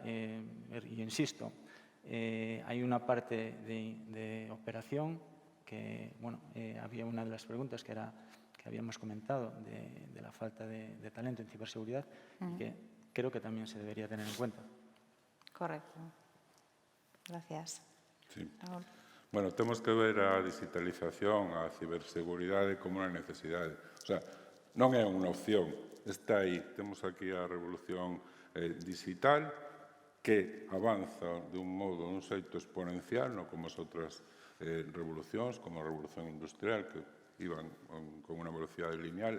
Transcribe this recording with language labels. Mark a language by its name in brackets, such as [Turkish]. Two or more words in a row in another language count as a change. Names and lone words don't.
[Spanish] Y insisto, hay una parte de operación que, bueno, había una de las preguntas que habíamos comentado de la falta de talento en ciberseguridad, y que creo que también se debería tener en cuenta. Correcto. Gracias. Sí. Raúl. [Galician] Bueno, temos que ver a digitalización, a ciberseguridade como unha necesidade. [Spanish] O sea, [Galician] non é unha opción, está aí. Temos aquí a revolución digital que avanza de un modo, un xeito exponencial, non como as outras revolucións, como a revolución industrial, que iban con unha velocidade lineal.